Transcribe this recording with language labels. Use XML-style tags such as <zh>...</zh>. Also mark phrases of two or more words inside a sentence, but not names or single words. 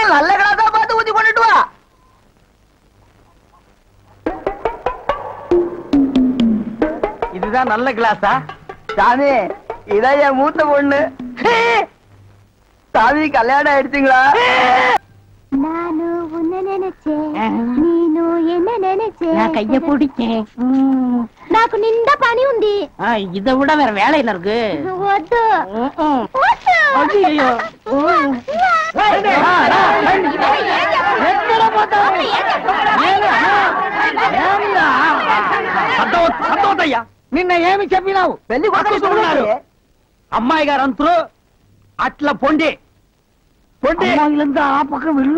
<ta>நல்ல கிளாஸா பார்த்து ஊத்தி கொண்டுட்டு வா. இதுதான் நல்ல கிளாஸா? சாமி இதான் என் மூத்த பொண்ணு. சாமி கல்யாணம் ஆயிடுச்சுங்களா? நானு உன்னை நினைச்சேன், நீனு என்ன நினைச்சேன். நான் கைய பிடிச்சேன்.</ta> <te>నాకు నిండా పని ఉంది.</te> <ta>இதை விட வேற வேலையில இருக்கு.</ta> <te>వద్దు</te> <ta>ஐயோ</ta> <te>సంతోషయ్యా నిన్న ఏమి చెప్పినావు? పెళ్లి కొడుకున్నారు అమ్మాయి గారు అంతరు అట్లా పొండి అమ్మాయిలంతా ఆ పక్క వెళ్ళు.</te>